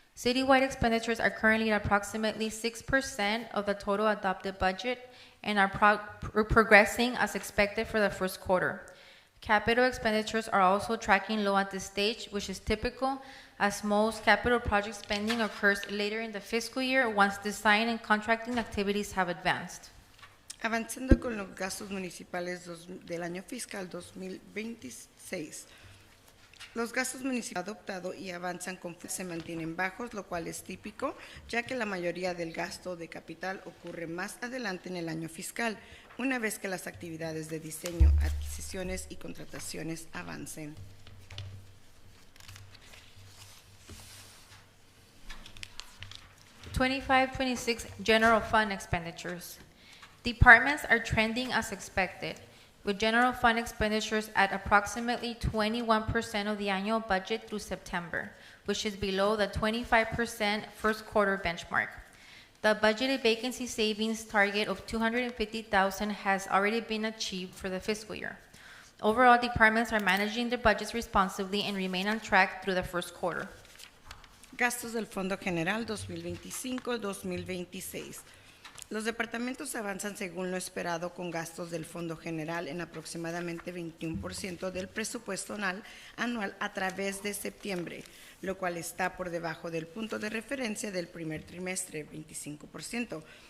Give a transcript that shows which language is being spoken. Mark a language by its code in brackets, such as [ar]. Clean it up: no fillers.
[en] Citywide expenditures are currently at approximately 6% of the total adopted budget and are progressing as expected for the first quarter. Capital expenditures are also tracking low at this stage, which is typical as most capital project spending occurs later in the fiscal year once design and contracting activities have advanced. [es] Avanzando con los gastos municipales del año fiscal 2026. Los gastos municipales adoptados y avanzan se mantienen bajos, lo cual es típico, ya que la mayoría del gasto de capital ocurre más adelante en el año fiscal, una vez que las actividades de diseño, adquisiciones y contrataciones avancen. [en] '25-26 General Fund expenditures. Departments are trending as expected, with general fund expenditures at approximately 21% of the annual budget through September, which is below the 25% first quarter benchmark. The budgeted vacancy savings target of $250,000 has already been achieved for the fiscal year. Overall, departments are managing their budgets responsibly and remain on track through the first quarter. [es] Gastos del Fondo General 2025-2026. Los departamentos avanzan según lo esperado con gastos del Fondo General en aproximadamente 21% del presupuesto anual a través de septiembre, lo cual está por debajo del punto de referencia del primer trimestre, 25%.